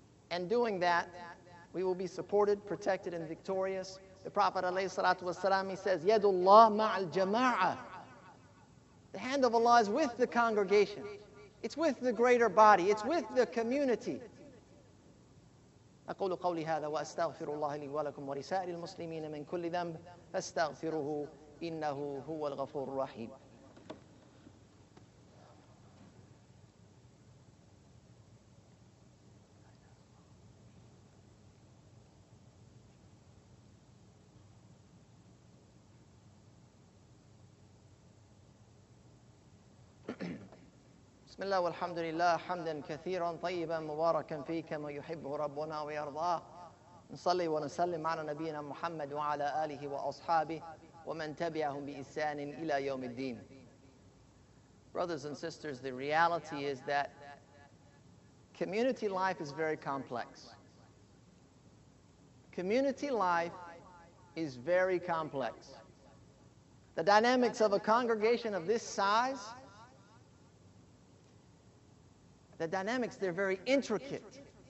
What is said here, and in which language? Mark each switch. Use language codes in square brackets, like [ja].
[en] And doing that, we will be supported, protected, and victorious. The Prophet ﷺ, he says, [ar] Yadullah ma'al jama'ah. [en] The hand of Allah is with the congregation. It's with the greater body. It's with the community. [ar] أقول قولي هذا وأستغفر الله لي ولكم ولسائر المسلمين من كل ذنب فاستغفروه إنه هو الغفور الرحيم. بسم الله والحمد لله حمدا كثيرا طيبا مباركا فيه كما يحبه ربنا ويرضاه. نصلي ونسلم على نبينا محمد وعلى آله وأصحابه ومن تبعهم بإحسان إلى يوم الدين. [en] Brothers and sisters, the reality is that community life is very complex. Community life is very complex. The dynamics of a congregation of this size, the dynamics, they're very intricate.